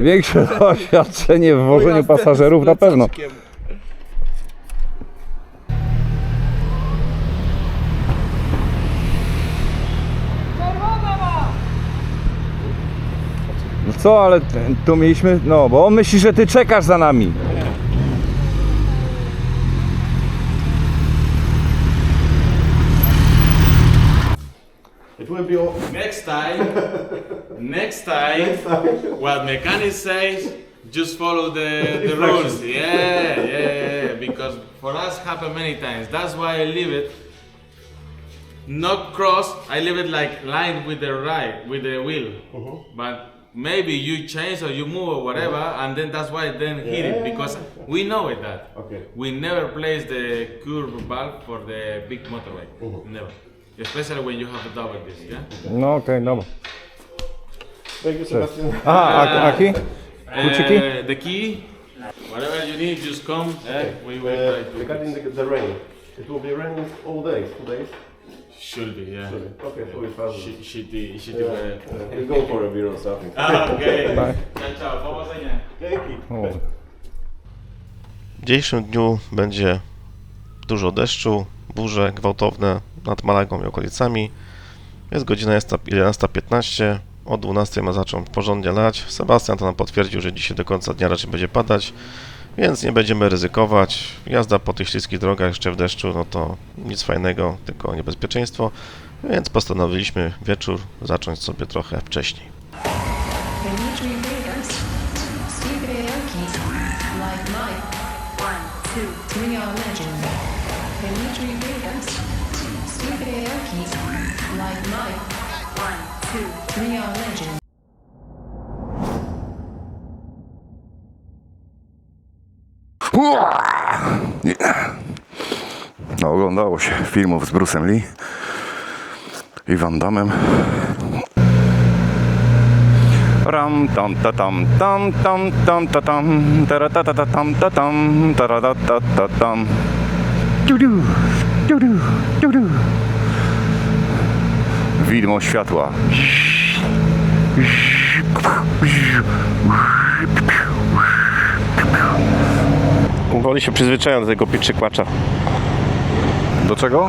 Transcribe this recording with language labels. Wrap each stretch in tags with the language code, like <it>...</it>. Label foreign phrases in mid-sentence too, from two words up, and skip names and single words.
<pl>Większe doświadczenie w wożeniu pasażerów na pewno. No co, ale tu mieliśmy, no bo on myśli, że ty czekasz za nami.</pl> <en>It will be all... Next time, what mechanic says, just follow the rules. Yeah, because for us happen many times. That's why I leave it not cross. I leave it like lined with the with the wheel. But maybe you change or you move or whatever, and then that's why then hit it because we know it that. Okay. We never place the curve valve for the big motorway. Never. Especially when you have a double disc, yeah?</en> <pl>No okej, dobra.</pl> <en>Thank you, Sebastian.</en> <pl>Aha, Aki? Kluczyki?</pl> <en>The key, whatever you need, just come. We will try to. Regarding the rain, it will be raining all day, 2 days. Should be, yeah. Okay, so it's fast. Should We'll go for a beer or something. Okay. Bye.</en> <pl>Ciao, powodzenia. O, W dzisiejszym dniu będzie dużo deszczu, burze gwałtowne nad Malagą i okolicami. Jest godzina 11:15, o 12 ma zacząć porządnie lać. Sebastian to nam potwierdził, że dzisiaj do końca dnia raczej będzie padać, więc nie będziemy ryzykować. Jazda po tych śliskich drogach jeszcze w deszczu, no to nic fajnego, tylko niebezpieczeństwo, więc postanowiliśmy wieczór zacząć sobie trochę wcześniej.</pl> <en>Dimitri Vegas, Steve Aoki, Like Mike, 1, 2, 3 are legend. Dimitri Vegas, Steve Aoki, Like Mike, 1, 2, 3 are legend.</en> <pl>no oglądało się filmów z Bruce'em Lee i Van Damme. Ram tam ta tam tam tam tam ta tam tara ta ta ta tam ta tam tara ta ta ta tam dudu dudu dudu. Widmo światła. Powoli się przyzwyczają do tego pitrzykłacza. Do czego?</pl>